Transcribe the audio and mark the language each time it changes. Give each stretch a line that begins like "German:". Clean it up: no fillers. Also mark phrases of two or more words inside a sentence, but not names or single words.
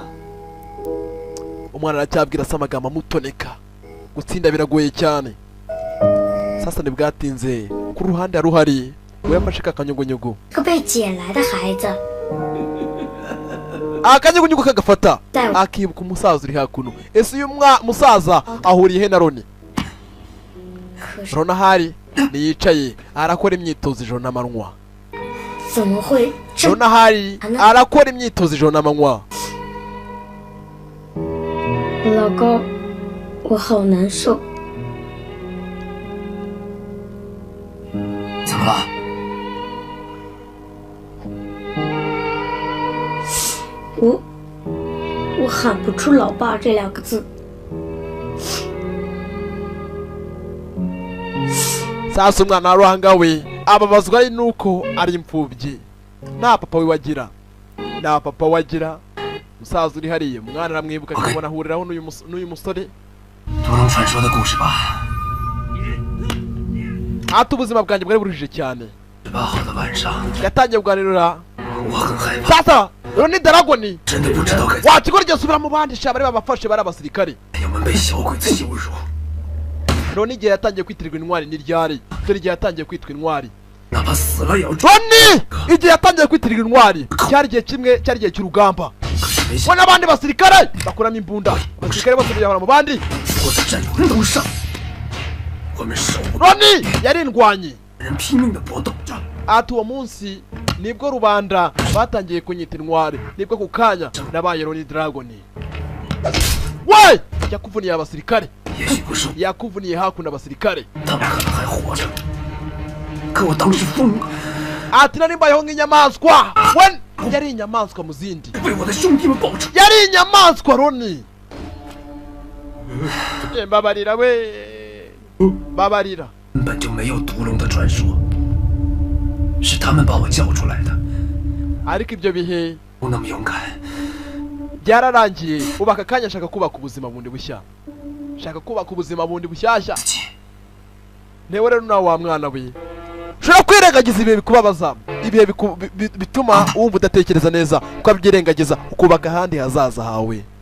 Kinyarwanda: umwana aracyabwira se amagambo amutoneka gutsinda biragoye cyane sasa ntibwatinze ku ruhande ruhari we yafashe kakanyugunyugu
Chinese: 个被捡来的孩子
Kinyarwanda: akanyugunyugu kagafata akibuka umusaza uri hakuno ese uyu musaza ahuriye he na Ronnie Ronahari niyicaye arakora imyitozo ijoro n'amanywa Ronahari arakora imyitozo ijoro n'amanywa
Chinese: 老公，我好难受。怎么了？我喊不出“老爸”这2个字。
Kinyarwanda: sasa umwana waruhanga we ababazwa ari nuko ari imfubyi nta papa we wagira nta papa wagira musaza uri hariya umwana aramwibuka akabona ahuriraho n'uyu musore
Chinese: 读龙传说的故事吧。
Kinyarwanda: ati ubuzima bwanjye bwari buruhije cyane
Chinese: 18 号的晚上，
Kinyarwanda: yatangiye kuganirira
Chinese: 我很害怕，
Kinyarwanda: sasa Ronnie Dragon
Chinese: 真的不知道该。
Kinyarwanda: wakigora igihe asubira mu bandi sha bari babafashe bari abasirikare
Chinese: 我们被小鬼子羞辱。
Kinyarwanda: Ronnie igihe yatangiye kwitirirwa intwari ni ryari dore igihe yatangiye kwitwa intwari
Chinese: 哪怕死了也要。
Kinyarwanda: Ronnie igihe yatangiye kwitirirwa intwari cyari igihe kimwe cyari igihe cy'urugamba we n'abandi basirikare bakuramo imbunda abasirikare bose biyahura mu bandi
Chinese: 我的战友楼上，我们手
Kinyarwanda: Ronnie yari indwanyi
Chinese: 人拼命的搏斗着。
Kinyarwanda: ati uwo munsi nibwo rubanda batangiye kunyita intwari nibwo ku kanya nabaye Ronnie Dragon we yakuvuniye abasirikare yakuvuniye hakuno abasirikare
Chinese: 他们可能还活着，可我当时疯了。
Kinyarwanda: ati nari mbayeho nk'inyamaswa we yari inyamaswa mu zindi
Chinese: 为我的兄弟们报仇。
Kinyarwanda: yari inyamaswa Ronnie mbabarira we babarira
Chinese: 根本就没有毒龙的传说，是他们把我叫出来的。
Kinyarwanda: ariko ibyo bihe
Chinese: 不那么勇敢，
Kinyarwanda: byararangiye ubu aka kanya nshaka kubaka ubuzima bundi bushya nshaka kubaka ubuzima bundi bushyashya ntewe rero nawe wa mwana we ushobora kwirengagiza ibihe bikubabaza ibihe bituma wumva udatekereza neza ukabyirengagiza ukubaka ahandi hazaza hawe